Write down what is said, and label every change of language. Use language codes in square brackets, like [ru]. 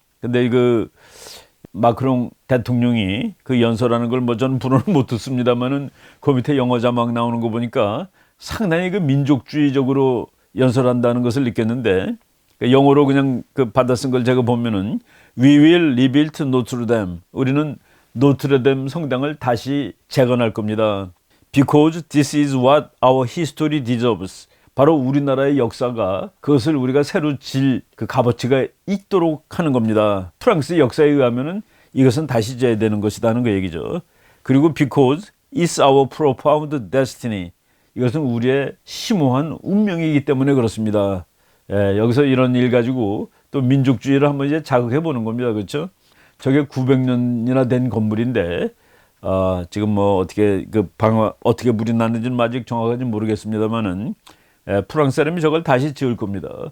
[ko] 근데 마크롱 대통령이 그 연설하는 걸 뭐 저는 불어는 못 듣습니다만은 그 밑에 영어 자막 나오는 거 보니까 상당히 그 민족주의적으로 연설한다는 것을 느꼈는데 영어로 그냥 받아 쓴 걸 제가 보면은 [en] We will rebuild Notre Dame. [ko] 우리는 노트르담 성당을 다시 재건할 겁니다. [en] Because this is what our history deserves. [ko] 바로 우리나라의 역사가 그것을 우리가 새로 질 그 값어치가 있도록 하는 겁니다. 프랑스 역사에 의하면은 이것은 다시 져야 되는 것이다는 그 얘기죠. 그리고 [en] because it's our profound destiny. [ko] 이것은 우리의 심오한 운명이기 때문에 그렇습니다. 여기서 이런 일 가지고 또 민족주의를 한번 이제 자극해 보는 겁니다. 그렇죠? 저게 900년이나 된 건물인데 지금 뭐 어떻게 어떻게 불이 났는지는 아직 정확하지 모르겠습니다만은 프랑스 사람이 저걸 다시 지을 겁니다.